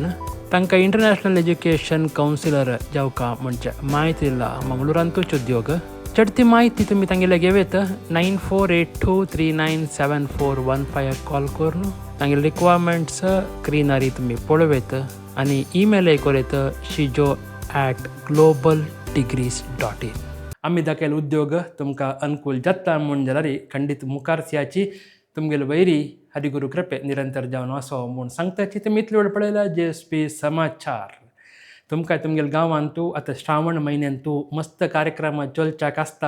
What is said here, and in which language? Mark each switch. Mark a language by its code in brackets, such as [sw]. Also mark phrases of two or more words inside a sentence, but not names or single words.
[kok] तांकां [en] international education counsellor [kok] जावका म्हणजे माहिती दिला मंगळुरांतूच उद्योग. चडती माहिती तुमी तांगेले घेवेत 9482397415 कॉल करून तांगेले रिक्वायरमेंट्स स्क्रिनारी तुमी पळोवेत आनी ईमेल करेत shijo@globalDegrees.in. आमी दाखयल उद्योग तुमकां अनुकूल जाता म्हूण जाल्यार खंडीत मुखार सियाची तुमगेले वैरी हरिगुरू कृपे निरंतर जावन असो म्हूण सांगताची. तुमी इतले वेळ पळयला GSP समाचार. तुमकां तुमगेल्या गांवांतू आतां श्रावण म्हयन्यांतू मस्त कार्यक्रम चलच्याक आसता.